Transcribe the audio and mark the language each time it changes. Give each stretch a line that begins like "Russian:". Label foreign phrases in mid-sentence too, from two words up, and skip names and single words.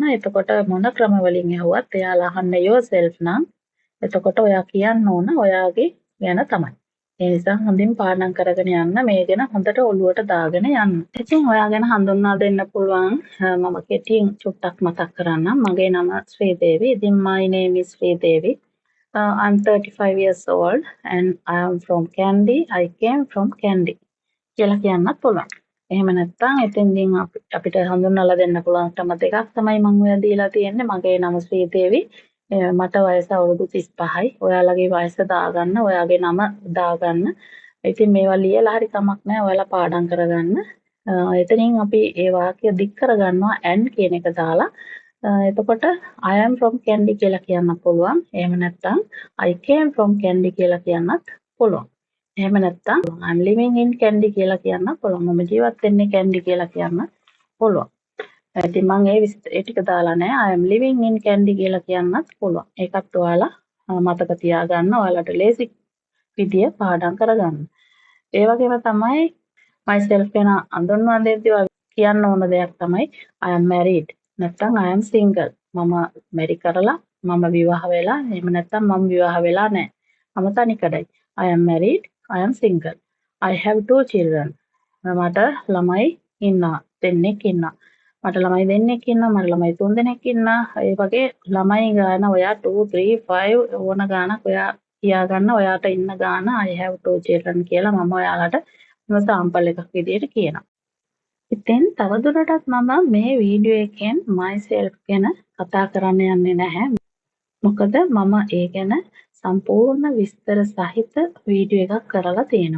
Sinhala: එතකොට මොන ක්‍රම වලින් ඇහුවත් එයාලා අහන්නේ yourself නම් එතකොට ඔයා කියන්න ඕන ඔයාගේ ගැන තමයි. ඒ නිසා හොඳින් පාඩම් කරගෙන යන්න මේ ගැන හොඳට ඔළුවට දාගෙන යන්න. ඉතින් ඔයා ගැන හඳුන්වා දෙන්න පුළුවන් මම කෙටියෙන් චුට්ටක් මතක් කරන්නම්. මගේ නම ශ්‍රීදේවි. ඉතින්
English: my name is Sridevi. I'm 35 years old and I am from Kandy. I came from Kandy.
Sinhala: කියලා කියන්නත් පුළුවන්. එහෙම නැත්නම් එතෙන්දින් අපිට හඳුන්වලා දෙන්න පුළුවන් ක්‍රම දෙකක් තමයි මම ඔය දීලා තියෙන්නේ. මගේ නම ශ්‍රීදේවි. මට වයස අවුරුදු 35යි. ඔයාලගේ වයස දාගන්න, ඔයාගේ නම දාගන්න. ඉතින් මේවා ලියලා හරි කමක් නැහැ. ඔයාලා පාඩම් කරගන්න. එතනින් අපි ඒ වාක්‍ය දික් කරගන්නවා and කියන එක දාලා. එතකොට
English: I am from Kandy
Sinhala: කියලා කියන්න පුළුවන්. එහෙම නැත්නම්
English: I came from Kandy
Sinhala: කියලා කියන්නත් පුළුවන්. එහෙම නැත්නම්
English: I'm living in Kandy
Sinhala: කියලා කියන්න පුළුවන්. මම ජීවත් වෙන්නේ Kandy කියලා කියන්න පුළුවන්. ඉතින් මම ඒ ටික දාලා නැහැ.
English: I am living in Kandy
Sinhala: කියලා කියන්නත් පුළුවන්. ඒකත් ඔයාලා මතක තියාගන්න. ඔයාලට ලේසි විදිය පාඩම් කරගන්න. ඒ වගේම තමයි myself ගැන හඳුන්වා දෙද්දී කියන්න ඕන දෙයක් තමයි
English: I am married. නැත්නම් I am single.
Sinhala: මම මැරි කරලා මම විවාහ වෙලා එහෙම නැත්නම් මම විවාහ වෙලා නැහැ. මම තනිකඩයි.
English: I am married. I am single. I have 2 children.
Sinhala: මට ළමයි ඉන්නවා. දෙන්නෙක් ඉන්නවා. මට ළමයි දෙන්නෙක් ඉන්නවා. මට ළමයි 3 දෙනෙක් ඉන්නවා. ඒ වගේ ළමයි ගාන ඔයා 2 3 5 ඕන ගානක් ඔයා කියාගන්න. ඔයාට ඉන්න ගාන
English: I have 2 children
Sinhala: කියලා මම ඔයාලට සාම්පල් එකක් විදියට කියනවා. ඉතින් තවදුරටත් මම මේ වීඩියෝ එකෙන් myself ගැන කතා කරන්න යන්නේ නැහැ. මොකද මම ඒ ගැන සම්පූර්ණ විස්තර සහිත වීඩියෝ එකක් කරලා තියෙනවා.